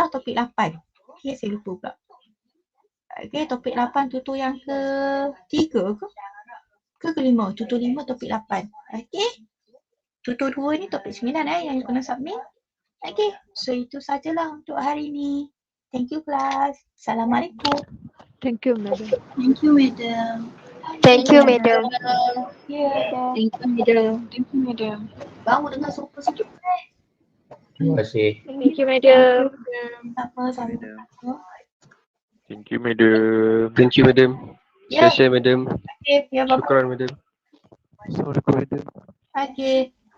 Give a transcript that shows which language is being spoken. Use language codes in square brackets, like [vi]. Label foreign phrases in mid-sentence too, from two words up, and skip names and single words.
[ms] Topik 8. Okay, saya lupa pula. Okay, topik 8 tutor yang ke-3 ke? Ke-5? Tutor 5 topik 8. Okay, tutor 2 ni topik 9 yang you kena submit. Okay, so itu sajalah untuk hari ni. [en] Thank you class. Assalamualaikum. Thank you, madam. Thank you, madam. Thank you, madam. Yeah. Thank you, madam. Thank you, madam. [ms] Baru dengar suara sikit. Terima kasih. [en] Thank you, madam. [ms] Tak apa, sama. [en] Thank you, madam. Thank you, madam. [ms] Ya. [en] Share, madam. Okay, ya, bye-bye. Syukran, madam. Assalamualaikum, madam. Okay.